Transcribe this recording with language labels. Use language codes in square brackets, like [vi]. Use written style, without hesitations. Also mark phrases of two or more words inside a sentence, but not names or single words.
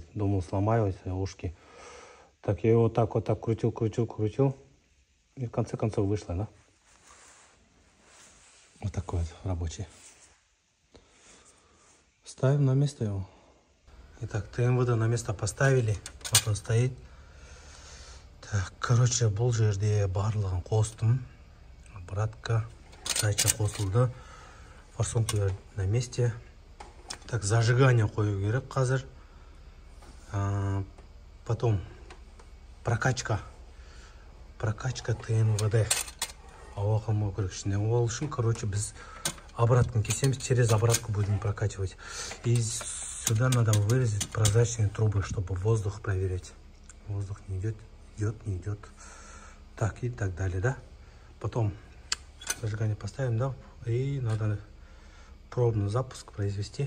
[ru] Думал, сломаюсь ушки. Так, я его вот так крутил. И в конце концов вышло, да? Вот такой вот рабочий. Ставим на место его. Итак, ТМВД на место поставили. Вот он стоит. Так, [kk] короче, бұл жерде барлығын қостым. Обратка, датчик қосылды. [ru] Форсунка на месте. Так, зажигание [kk] қою керек қазір. [ru] Потом прокачка ТНВД. [kk] Ауа қалмау керек ішінде. Ол үшін, короче, біз обратканы кесеміз, [ru] через обратку будем прокачивать. И сюда надо вырезать прозрачные трубы, чтобы воздух проверить. Воздух не идет, не идет. Так, и так далее, да? Потом зажигание поставим, да? И надо пробный запуск произвести.